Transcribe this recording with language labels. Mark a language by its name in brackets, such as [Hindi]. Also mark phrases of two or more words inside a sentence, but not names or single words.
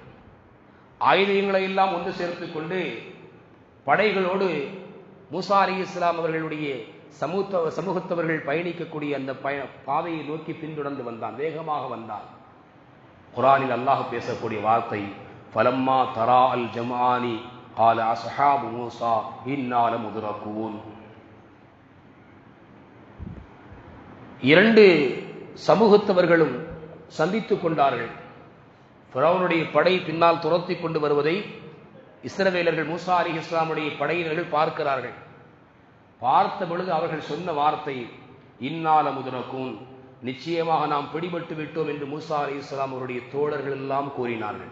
[Tamil] ஆயுதங்களை எல்லாம் ஒன்று சேர்த்துக் கொண்டு படைகளோடு மூசா அலைஹிஸ்ஸலாம் அவர்களுடைய சமூகத்தவர்கள் பயணிக்கக்கூடிய அந்த பாதையை நோக்கி பின்தொடர்ந்து வந்தான், வேகமாக வந்தான். குர்ஆனில் அல்லாஹ் பேசக்கூடிய வார்த்தை, [Arabic] فلما تراءى الجمعان قال أصحاب موسى إنا لمدركون. [Tamil] இரண்டு சமூகத்தவர்களும் சந்தித்துக் கொண்டார்கள். ஃபிரௌனுடைய படை பின்னால் துரத்தி கொண்டு வருவதை இஸ்ரவேலர்கள் மூசா அலைஹிஸ்ஸலாமுடைய படையினர்கள் பார்க்கிறார்கள். பார்த்த பொழுது அவர்கள் சொன்ன வார்த்தை, [Arabic] إنا لمدركون, [Tamil] நிச்சயமாக நாம் பிடிபட்டு விட்டோம் என்று மூசா அலைஹிஸ்ஸலாம் அவருடைய தோழர்கள் எல்லாம் கூறினார்கள்.